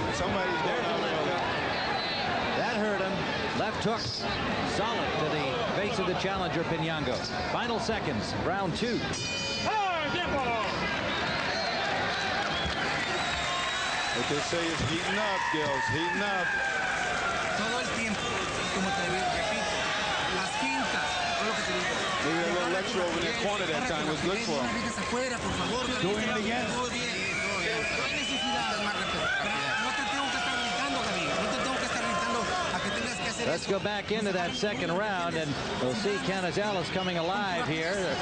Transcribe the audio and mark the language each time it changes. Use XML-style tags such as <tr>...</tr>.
<en>Somebody's going out there. That hurt him. Left hook. Solid to the face of the challenger Pinango. Final seconds. Round 2. What they say is heating up, girls. Heating up.</en> <es>Todo el tiempo. Como te repito, las quintas.</es> <en>Maybe that little lecture over in the corner that time was good for him. Doing it again. Let's go back into that second round, and we'll see Canizales coming alive here.</en>